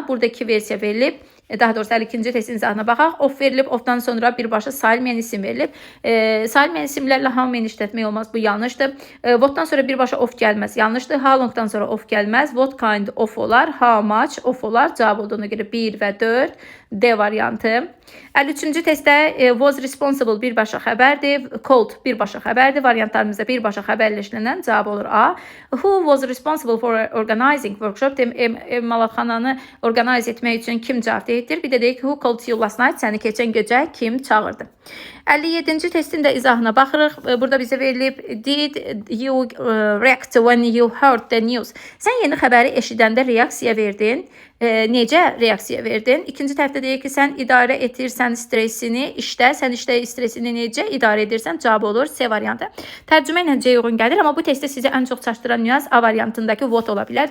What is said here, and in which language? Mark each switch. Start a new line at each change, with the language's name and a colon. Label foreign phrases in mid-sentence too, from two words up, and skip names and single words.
Azerbaijani: Burada 2 versiya verilib. Daha doğrusu 52-ci testin izahına baxaq. Of verilib, ofdan sonra birbaşa sayılmayan isim verilib. Sayılmayan isimlərlə
English: how many
Azerbaijani: işlətmək olmaz, bu yanlışdır. What'dan sonra birbaşa of gəlməz, yanlışdır.
English: How long'dan
Azerbaijani: sonra of gəlməz.
English: What kind of
Azerbaijani: olar,
English: how much of
Azerbaijani: olar. Cavab olduğuna görə 1 və 4 D variantı. 53-cü testdə
English: was responsible
Azerbaijani: birbaşa xəbərdir. Called birbaşa xəbərdir. Variantlarımızda birbaşa xəbərlə işlənən cavab olur A.
English: Who was responsible for organizing workshop?
Azerbaijani: Emalatxananı organize etmək üçün kim cavab deyildir? Bir də deyək
English: who called you last night?
Azerbaijani: Səni keçən gecə kim çağırdı? 57-ci testin də izahına baxırıq. Burada bizə verilib
English: did you react when you heard the news?
Azerbaijani: Sən yeni xəbəri eşidəndə reaksiya verdin. Necə reaksiya verdin? İkinci tərəfdə deyir ki, sən idarə edirsən stressini işdə, sən işdə stressini necə idarə edirsən? Cavab olur C variantı. Tərcümə ilə C uyğun gəlir, amma bu testdə sizi ən çox çaşdıran nüans A variantındakı what ola bilər.